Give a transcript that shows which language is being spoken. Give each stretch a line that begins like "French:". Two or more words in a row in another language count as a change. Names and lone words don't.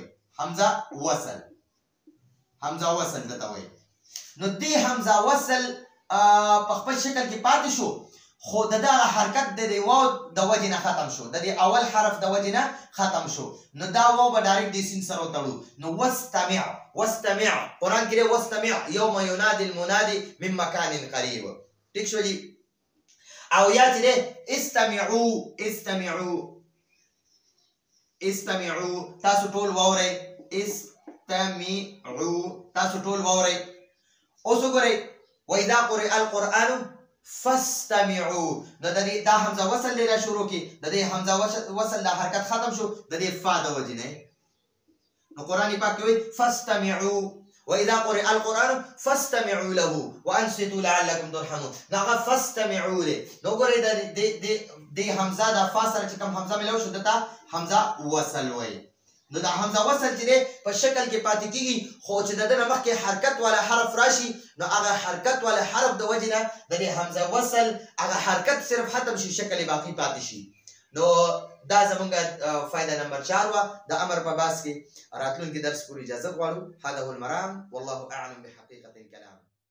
Pashto: حمزه وصل دته وای. نو دی حمزه وصل په خپل شکل کې پاتې شو خو دغه حرکت د واو د وجه نه ختم شو. د اول حرف د وجه نه ختم شو. نو دا واو به ډایرکټ د سین سره وتړو. نو واستمع قرآن کې
Arabic: واستمع یوم ینادي المنادي من مکان قریب.
Pashto: ٹھیک شو جی. او یا چې استمعوا تاسو ټول واورئ. تاسو ټول واورئ. اوس وګورئ
Arabic: واذا قرئ القرآن فاستمعوا.
Pashto: دا حمزه وصل دی را شروع کی. د دې حمزه وصل دا حرکت ختم شو د دې فا د وجه نه. نو قرآن پاک کې وایي
Arabic: فاستمعوا واذا قرئ القرآن فاستمعوا له وانصتوا لعلكم ترحمون.
Pashto: هغه
Arabic: فاستمعوا له.
Pashto: نو ګورئ د حمزه دا فا سره چې کوم حمزه ملو شو دته حمزه وصل وایي. نو دا حمزه وصل چې دی په شکل کې پاتې کیږي خو چې د دې مخکې حرکت والا حرف راشي نو هغه حرکت والا حرف د وجه نه د دې حمزه وصل هغه حرکت صرف ختم شي شکل باقی پاتې شي. نو دا زمونږ فائدہ نمبر 4 وا د امر په باس کې راتلونکي درس پورې اجازه غواړو.
Arabic: هذا هو المرام والله اعلم بحقيقة الكلام.